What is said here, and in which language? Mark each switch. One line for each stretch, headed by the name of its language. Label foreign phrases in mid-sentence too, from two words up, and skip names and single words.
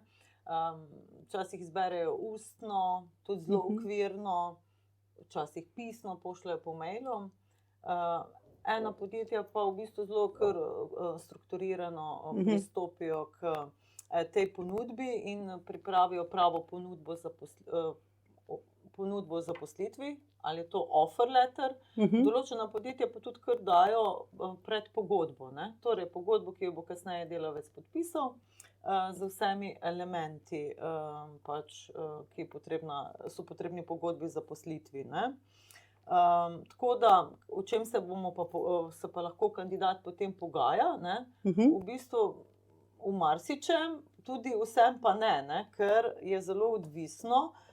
Slovenian: Včasih izberejo ustno, tudi zelo okvirno, včasih pisno pošljajo po mailu. Ena podjetja pa v bistvu zelo kar strukturirano pristopijo k tej ponudbi in pripravijo pravo ponudbo o zaposlitvi, ali je to
English: offer letter.
Slovenian: Določena podjetja pa tudi kar dajo predpogodbo, ne? Torej pogodbo, ki jo bo kasneje delavec podpisal, z vsemi elementi, ki so potrebni pogodbi za zaposlitvi, ne. Tako da, o čem se pa lahko kandidat potem pogaja, ne, v bistvu v marsičem, tudi vsem pa ne, ker je zelo odvisno,